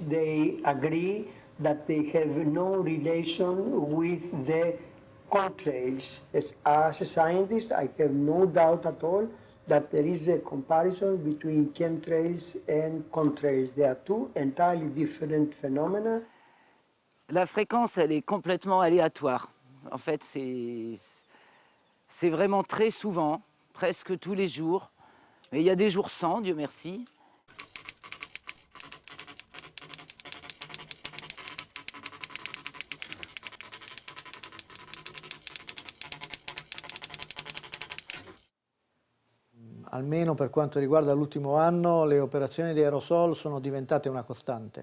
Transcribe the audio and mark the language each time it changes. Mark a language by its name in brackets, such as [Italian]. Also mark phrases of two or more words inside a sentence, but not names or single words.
[English] They agree that they have no relation with the contrails. As a scientist, I have no doubt at all that there is a comparison between chemtrails and contrails. They are two entirely different phenomena. [French] La fréquence, elle est complètement aléatoire. En fait, c'est vraiment très souvent, presque tous les jours. Mais il y a des jours sans, Dieu merci. [Italian] Almeno per quanto riguarda l'ultimo anno, le operazioni di aerosol sono diventate una costante.